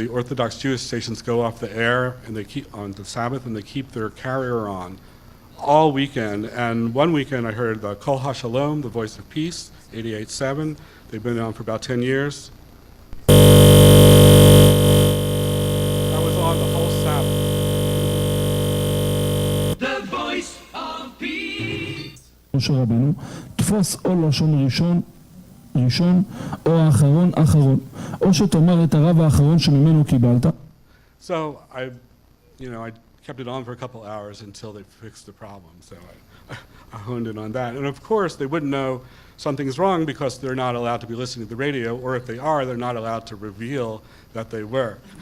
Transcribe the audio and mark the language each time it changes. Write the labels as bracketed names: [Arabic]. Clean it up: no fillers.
[English] The Orthodox Jewish stations go off the air and they keep on the Sabbath, and they keep their carrier on all weekend. And one weekend I heard the Kol HaShalom, the Voice of Peace, 88.7. They've been on for about 10 years. I was on the whole Sabbath. The voice of peace. [Hebrew] משה רבנו, תפוס או לשון ראשון ראשון, או האחרון אחרון, או שתאמר את הרב האחרון שממנו קיבלת. [English] So I kept it on for a couple hours until they fixed the problem. So I honed in on that. And of course, they wouldn't know something's wrong because they're not allowed to be listening to the radio, or if they are, they're not allowed to reveal that they were.